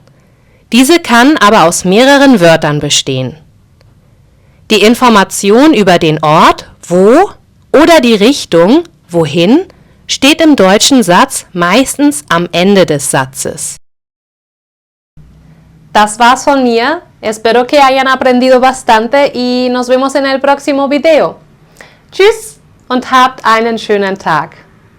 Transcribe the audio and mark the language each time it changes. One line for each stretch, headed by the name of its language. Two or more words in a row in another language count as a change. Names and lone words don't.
German: Diese kann aber aus mehreren Wörtern bestehen. Die Information über den Ort, wo, oder die Richtung, wohin, steht im deutschen Satz meistens am Ende des Satzes. Das war's von mir.
Spanish: Espero que hayan aprendido bastante y nos vemos en el próximo video.
German: Tschüss und habt einen schönen Tag.